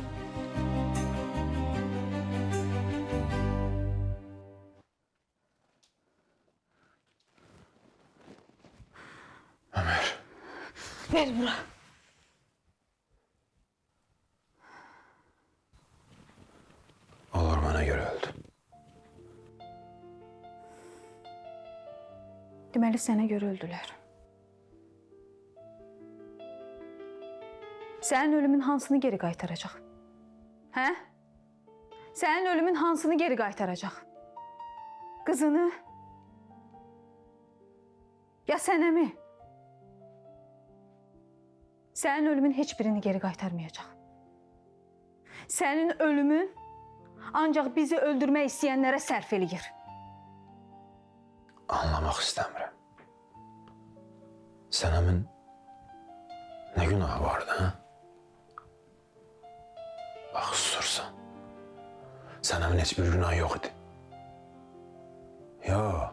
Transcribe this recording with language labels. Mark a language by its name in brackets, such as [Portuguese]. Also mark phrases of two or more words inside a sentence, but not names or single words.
[Azerbaijani] Ömer, Ver bura. [Turkish] olur bana göre öldü. [Azerbaijani] Deməli sənə görə öldülər. Sənin ölümün hansını geri qaytaracaq? Hə? Sənin ölümün hansını geri qaytaracaq? Qızını? Ya sənəmi? Sənin ölümün heç birini geri qaytarmayacaq. Sənin ölümün ancaq bizi öldürmək istəyənlərə sərf eləyir. [Turkish] Anlamak istemiyorum. Senemin ne günahı vardı ha? Bak susursan. Senemin hiçbir günahı yok idi. Ya.